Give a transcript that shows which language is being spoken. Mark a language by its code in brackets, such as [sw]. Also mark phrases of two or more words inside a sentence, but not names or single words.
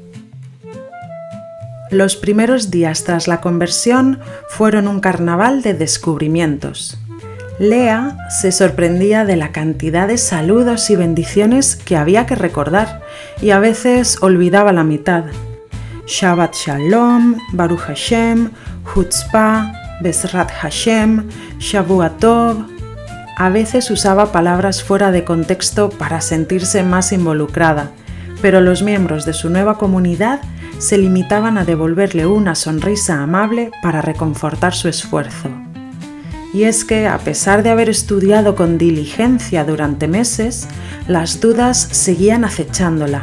[es] Los primeros días tras la conversión fueron un carnaval de descubrimientos. Lea se sorprendía de la cantidad de saludos y bendiciones que había que recordar y a veces olvidaba la mitad. [he] שבת שלום, ברוך השם, חוצפה, בעזרת השם, שבוע טוב. [es] A veces usaba palabras fuera de contexto para sentirse más involucrada, pero los miembros de su nueva comunidad se limitaban a devolverle una sonrisa amable para reconfortar su esfuerzo. Y es que, a pesar de haber estudiado con diligencia durante meses, las dudas seguían acechándola.